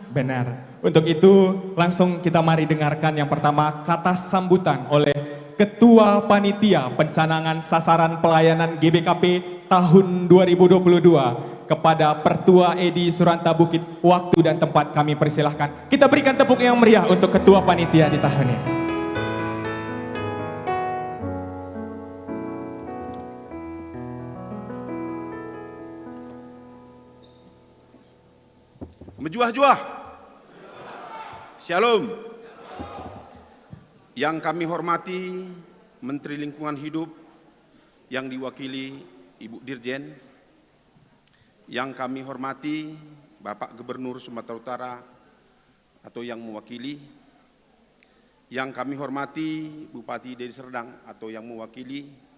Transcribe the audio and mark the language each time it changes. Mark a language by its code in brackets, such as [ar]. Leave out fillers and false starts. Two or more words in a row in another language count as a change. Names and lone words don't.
[id] Benar, untuk itu langsung kita mari dengarkan yang pertama kata sambutan oleh Ketua Panitia Pencanangan Sasaran Pelayanan GBKP tahun 2022. Kepada Pertua Edi Suranta Bukit, waktu dan tempat kami persilahkan. Kita berikan tepuk yang meriah untuk Ketua Panitia di tahun ini. Menjuah-juah. Shalom. Yang kami hormati Menteri Lingkungan Hidup yang diwakili Ibu Dirjen, yang kami hormati Bapak Gubernur Sumatera Utara atau yang mewakili, yang kami hormati Bupati Deli Serdang atau yang mewakili,